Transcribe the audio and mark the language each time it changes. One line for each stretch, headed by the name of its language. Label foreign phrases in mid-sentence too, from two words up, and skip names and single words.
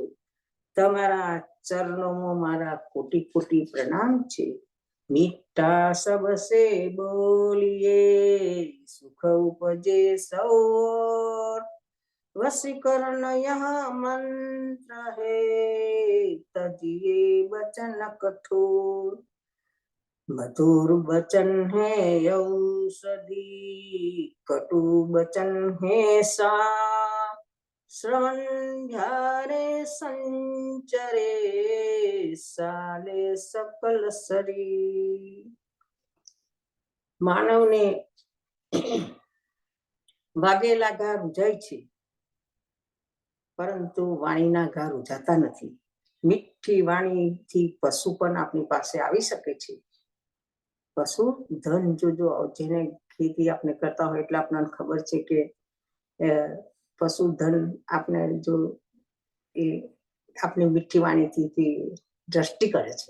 Gujarati: તમારા ચરણોમાં મારા કોટી કોટી પ્રણામ છે.
Hindi: मीठा सबसे बोलिए सुख उपजे सौर, वसीकरण यह मंत्र है तजिए वचन कठोर. मधुर बचन है औषधि कटु बचन है सा, श्रवण झारे संचरे साले सकल शरीर.
Gujarati: માનવને વાગેલા ઘા રૂજાય છે, પરંતુ વાણીના ઘા રૂજાતા નથી. મીઠી વાણીથી પશુ પણ આપણી પાસે આવી શકે છે. પશુ ધન જો જેને ખેતી આપણે કરતા હોય એટલે આપણને ખબર છે કે પશુ ધન આપણે જો એ આપણી મીઠી વાણીથી દ્રષ્ટિ કરે છે.